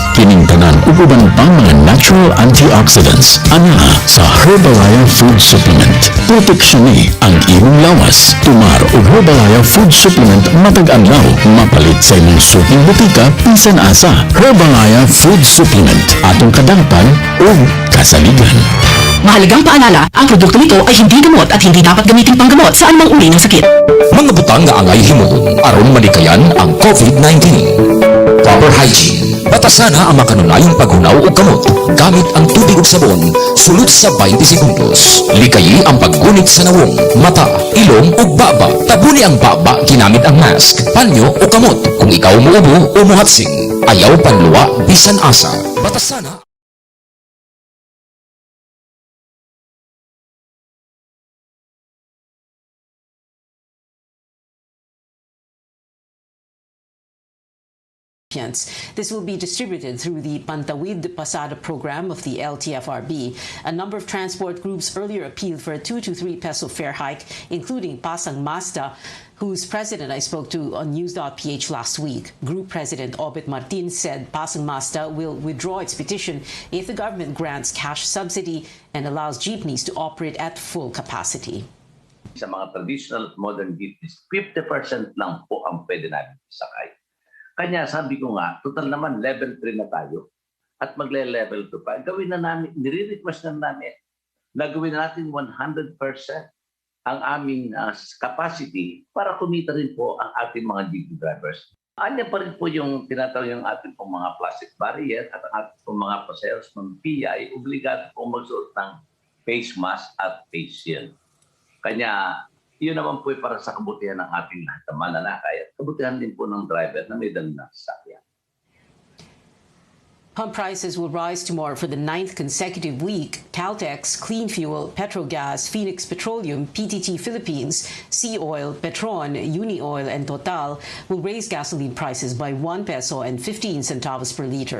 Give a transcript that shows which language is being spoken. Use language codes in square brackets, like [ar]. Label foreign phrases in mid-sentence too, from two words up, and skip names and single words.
[ceb] Kining tanan ug uban pang mga [en] natural antioxidants. [ceb] Ana sa Herbalaya Food Supplement. Proteksyon ni ang imong lawas. Tumar o Herbalaya Food Supplement matag anlaw, mapalit sa imong suking butika bisan asa. Herbalaya Food Supplement, atong kadangpan o kasaligan. [tl] Mahalagang paalala, ang produkto nito ay hindi gamot at hindi dapat gamitin panggamot sa anumang uri ng sakit. [ceb] Mga butang nga angay himuon aron malikayan ang COVID-19. [en] Proper hygiene. [ceb] Batasana ang makanunayong paghunaw o kamot gamit ang tubig ug sabon sulod sa 20 segundos. Likayi ang paggunit sa nawong, mata, ilong ug baba. Tabuni ang baba ginamit ang mask, panyo o kamot. Kung ikaw muubo o muhatsing, ayaw panluwa bisan asa. Batasana. [en] This will be distributed through the Pantawid Pasada program of the LTFRB. A number of transport groups earlier appealed for a 2 to 3 peso fare hike, including Pasang Mazda, whose president I spoke to on News.ph last week. Group President Obet Martin said Pasang Mazda will withdraw its petition if the government grants cash subsidy and allows jeepneys to operate at full capacity. [tl] Sa mga traditional at [en] modern jeepneys, [tl] 50% lang po ang pwede namin isakay. Kanya sabi ko nga, total naman level 3 na tayo at magle-level 2 pa. Gawin na namin, nire-request na namin na gawin natin 100% ang aming capacity para kumita rin po ang ating mga [en] jeepney drivers. [tl] Anya pa rin po yung tinatawag yung ating pong mga [en] plastic barrier [tl] at ang ating pong mga pasayros ng PI, obligado pong magsuot ng [en] face mask [tl] at [en] face shield. [tl] Kanya, yun naman po para sa kabutihan ng ating lahat ng mananakay at kabutihan din po ng driver na may dalang sasakyan. [en] Pump prices will rise tomorrow for the 9th consecutive week. Caltex, Clean Fuel, Petrogas, Phoenix Petroleum, PTT Philippines, Sea Oil, Petron, Uni Oil, and Total will raise gasoline prices by 1 peso and 15 centavos per liter.